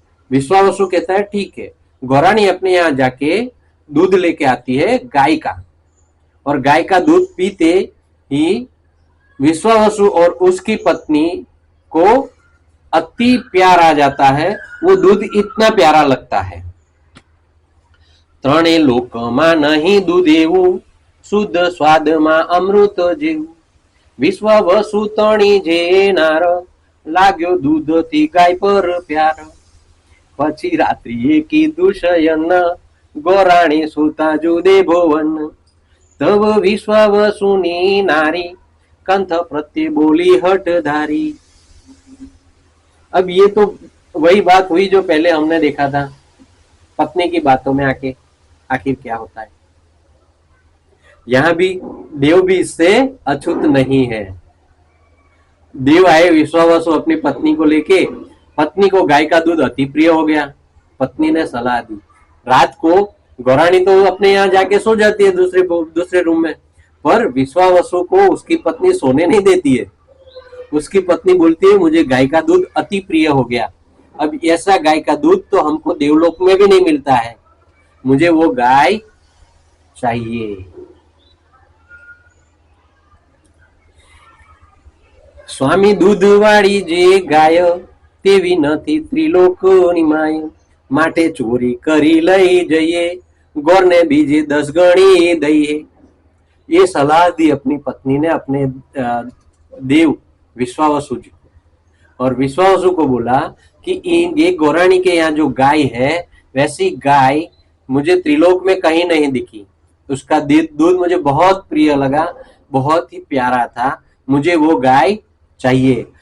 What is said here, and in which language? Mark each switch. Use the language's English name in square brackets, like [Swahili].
[Hindi] विश्वावसु कहता है ठीक है। गौराणी अपने यहाँ जाके दूध लेके आती है गाय का, और गाय का दूध पीते ही विश्वावसु और उसकी पत्नी को अति प्यार आ जाता है, वो दूध इतना प्यारा लगता है। [Gujarati] ત્રણે લોકમાં નહીં દૂધ એવું, શુદ્ધ સ્વાદમાં અમૃત જેવું વિશ્વ વસુ તણી જેનાર લાગ્યો દૂધથી ગાય પર પ્યાર પછી રાત્રિએ કીધું શયન ગોરાણી સુતા જુદે ભુવન तब विश्वावसुनी नारी कंठ प्रत्ये बोली हठधारी। [Hindi] अब ये तो वही बात हुई जो पहले हमने देखा था, पत्नी की बातों में आके आखिर क्या होता है। यहाँ भी देव भी इससे अछूत नहीं है। देव आए विश्वावसु अपनी पत्नी को लेके, पत्नी को गाय का दूध अति प्रिय हो गया। पत्नी ने सलाह दी, रात को गौराणी तो अपने यहाँ जाके सो जाती है दूसरे रूम में, पर विश्वावसु को उसकी पत्नी सोने नहीं देती है। उसकी पत्नी बोलती है मुझे गाय का दूध अति प्रिय हो गया, अब ऐसा गाय का दूध तो हमको देवलोक में भी नहीं मिलता है, मुझे वो गाय चाहिए। [Gujarati] स्वामी दूधवाળી જે ગાય તેવી નથી ત્રિલોકની માય, માટે ચોરી કરી લઈ જઈએ ગોરને બીજે 10 ગણી દઈએ। [Hindi] ये सलाह दी अपनी पत्नी ने अपने देव विश्वावसु जी को, और विश्वावसु को बोला कि ये गौराणी के यहाँ जो गाय है वैसी गाय मुझे त्रिलोक में कहीं नहीं दिखी, उसका दूध मुझे बहुत प्रिय लगा, बहुत ही प्यारा था, मुझे वो गाय चाहिए।